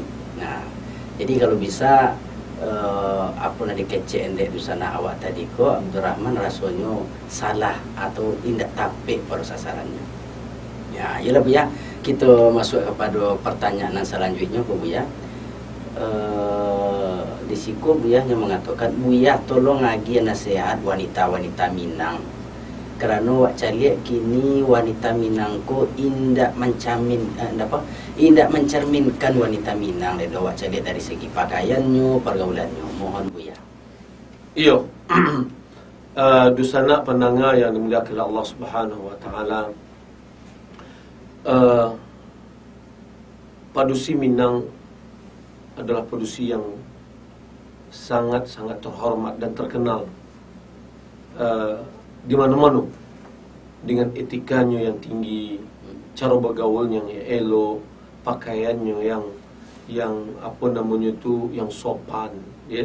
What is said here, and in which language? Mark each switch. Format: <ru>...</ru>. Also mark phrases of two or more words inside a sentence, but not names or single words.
<id>Nah, jadi kalau bisa apa nanti kece endek di sana awak tadi kok Abdurrahman rasanya salah atau tidak tapik pada sasarannya. Ya, iyalah Bu ya. Kita masuk kepada pertanyaan selanjutnya Bu ya. Di siku Bu ya yang mengatakan Bu ya tolong lagi nasihat wanita-wanita Minang. Kerana</id> <min>wak caliak kini</min> <id>wanita Minang</id> <min>ko indak</min> <id>mencerminkan wanita Minang dan</id> <min>wak caliak</min> <id>dari segi pakaiannya, pergaulannya. Mohon Bu ya. Iyo. Dusana pendengar yang dimuliakan Allah Subhanahu wa taala. Padusi Minang adalah padusi yang sangat-sangat terhormat dan terkenal di mana-mana dengan etikanya yang tinggi, cara bergaulnya yang elok, pakaiannya yang apa namanya itu yang sopan, ya.</id>